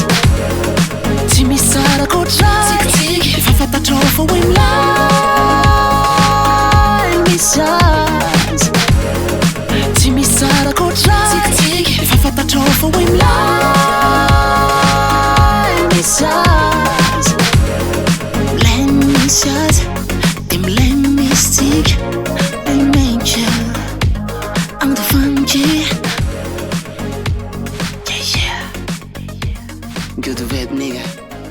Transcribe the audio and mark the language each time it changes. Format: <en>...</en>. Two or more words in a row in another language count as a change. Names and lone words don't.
<mg>Tsy misara koatra tsikitsiky fa fantatrao fa hoe milay misy azy. Tsy misara koatra tsikitsiky fa fantatrao fa hoe milay misy azy. Milay misy azy de milay misy tsika.</mg> <en>LIL MEKER I'm the funky. Yeah, yeah. Go to bed nigga.</en>